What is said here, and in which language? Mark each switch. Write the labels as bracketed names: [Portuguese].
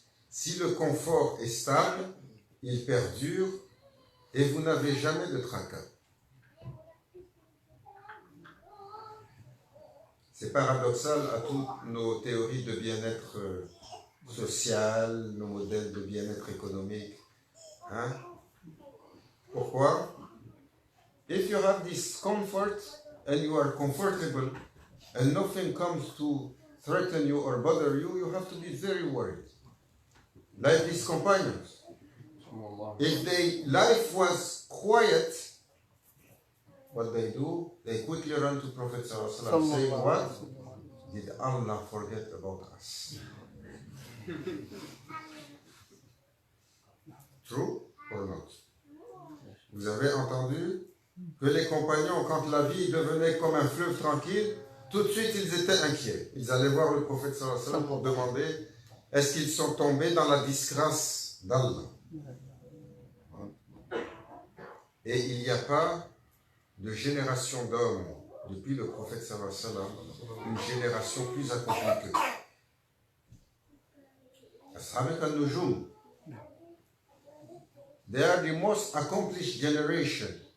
[French] Si le confort est stable, il perdure et vous n'avez jamais de tracas. C'est paradoxal à toutes nos théories de bien-être social, nos modèles de bien-être économique. Hein? Pourquoi? [English] If you have this comfort and you are comfortable and nothing comes to threaten you or bother you, you have to be very worried. Like these companions. If their life was quiet, what they do, they quickly run to Prophet ﷺ saying, what? Did Allah forget about us? True or not? [French] Vous avez entendu que les compagnons, quand la vie devenait comme un fleuve tranquille, tout de suite ils étaient inquiets. Ils allaient voir le Prophète ﷺ pour demander est-ce qu'ils sont tombés dans la disgrâce d'Allah. Et il n'y a pas de génération d'hommes depuis le Prophète ﷺ, une génération plus accomplie qu'eux. [English] Ashab al-Nujum, they are the most accomplished generation.